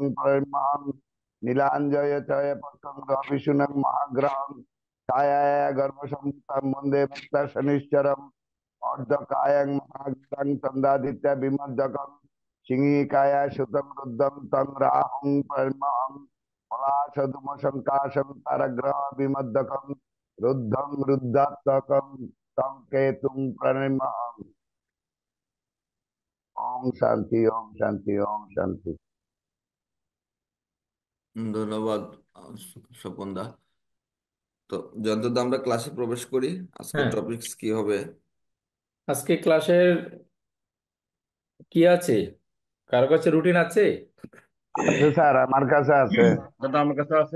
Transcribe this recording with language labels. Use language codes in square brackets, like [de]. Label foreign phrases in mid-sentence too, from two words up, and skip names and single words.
[sa] পরমহং নীলাঞ্জয় চয় পত্রং রবিশুনং মহাগ্রহং ছায়ায় গর্ভসম্ভূতং বন্দে ভক্ত শনিশ্চরম অর্ধকায়ং মহাগ্রহং চন্দ্রাদিত্য বিমর্দকং সিংহিকায়া সুতং রুদ্রং তং রাহং পরমহং পলাশধূম শঙ্কাশং তারগ্রহ বিমর্দকং রুদ্ধং রুদ্রাত্মকং তং কেতুং প্রণমহং। ওম শান্তি ওম শান্তি ওম শান্তি। [bn] ধন্যবাদ স্বপন দা। তো যতদূর আমরা ক্লাসে প্রবেশ করি, আজকে হ্যাঁ, টপিকস কি হবে? আজকে ক্লাসের কি আছে? কারো কাছে রুটিন আছে? আছে স্যার, আমার কাছে আছে। দাদা আমার কাছে আছে।